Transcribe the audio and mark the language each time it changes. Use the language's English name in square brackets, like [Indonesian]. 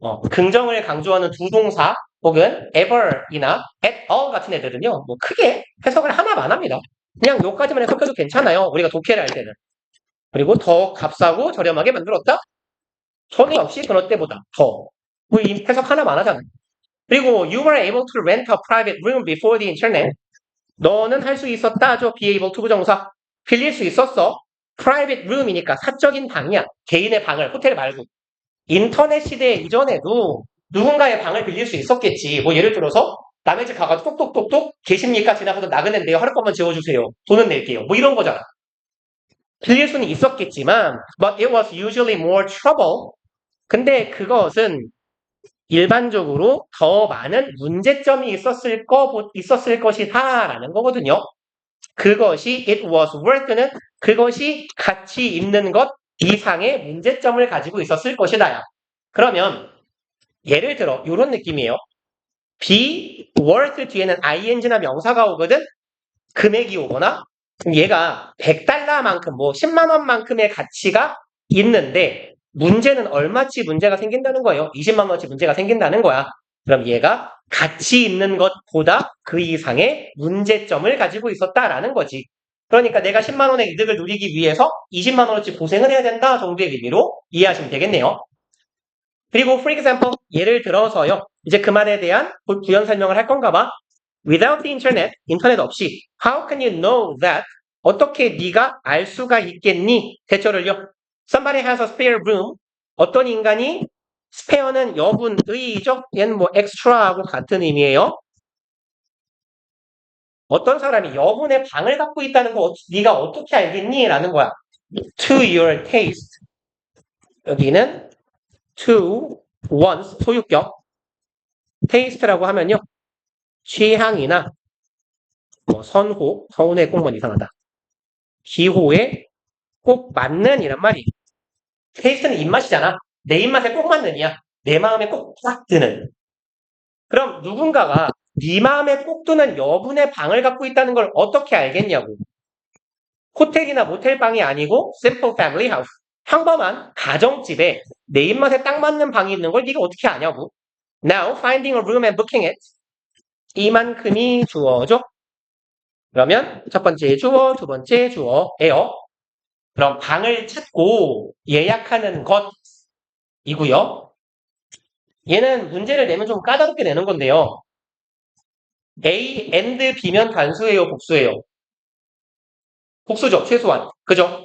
[Korean] 긍정을 강조하는 두 동사 혹은 ever이나 at all 같은 애들은요. 뭐 크게 해석을 하나도 안 합니다. 그냥 요까지만 해석해도 괜찮아요. 우리가 독해를 할 때는. 그리고 더 값싸고 저렴하게 만들었다? 전혀 없이 그럴 때보다 더. 뭐 해석 하나만 하잖아요. [English] 그리고 you were able to rent a private room before the internet. [Korean] 너는 할 수 있었다죠. [English] be able to 부정사. [Korean] 빌릴 수 있었어. private room이니까 사적인 방이야. 개인의 방을 호텔 말고. 인터넷 시대 이전에도 누군가의 방을 빌릴 수 있었겠지. 뭐 예를 들어서 남의 집 가가지고 똑똑똑똑 계십니까? 지나가서 나그네인데요. 하룻밤만 재워주세요. 돈은 낼게요. 뭐 이런 거잖아. 빌릴 수는 있었겠지만 [English] but it was usually more trouble. [Korean] 근데 그것은 일반적으로 더 많은 문제점이 있었을 것이다라는 거거든요. 그것이 [English] it was worth [Korean] 는 그것이 가치 있는 것 이상의 문제점을 가지고 있었을 것이다. 그러면 예를 들어 이런 느낌이에요. be worth 뒤에는 ing나 명사가 오거든. 금액이 오거나 얘가 100달러만큼 뭐 10만 원만큼의 가치가 있는데 문제는 얼마치 문제가 생긴다는 거예요. 20만 원치 문제가 생긴다는 거야. 그럼 얘가 가치 있는 것보다 그 이상의 문제점을 가지고 있었다라는 거지. 그러니까 내가 10만 원의 이득을 누리기 위해서 20만 원어치 고생을 해야 된다 정도의 의미로 이해하시면 되겠네요. 그리고 [English] for example [Korean] 예를 들어서요. 이제 그 말에 대한 부연 설명을 할 건가 봐. [English] Without the internet, [Korean] 인터넷 없이 [English] how can you know that? [Korean] 어떻게 네가 알 수가 있겠니? 대처를요. [English] Somebody has a spare room. [Korean] 어떤 인간이 spare는 여분의죠. 얘는 뭐 extra하고 같은 의미예요. 어떤 사람이 여분의 방을 갖고 있다는 거 네가 어떻게 알겠니? 라는 거야. [English] To your taste. [Korean] 여기는 to one's 소유격. taste라고 하면요. 취향이나 뭐 선호, 서운해 꼭만 이상하다. 기호에 꼭 맞는 이란 말이. 테이스트는 입맛이잖아. 내 입맛에 꼭 맞는 이야. 내 마음에 꼭 딱 드는. 그럼 누군가가 네 마음에 꼭 드는 여분의 방을 갖고 있다는 걸 어떻게 알겠냐고. 호텔이나 모텔방이 아니고 [English] simple family house. [Korean] 평범한 가정집에 내 입맛에 딱 맞는 방이 있는 걸 네가 어떻게 아냐고. [English] Now finding a room and booking it. [Korean] 이만큼이 주어죠. 그러면 첫 번째 주어, 두 번째 주어예요. 그럼 방을 찾고 예약하는 것이고요. 얘는 문제를 내면 좀 까다롭게 내는 건데요. A and B면 단수예요, 복수예요? 복수죠, 최소한. 그죠?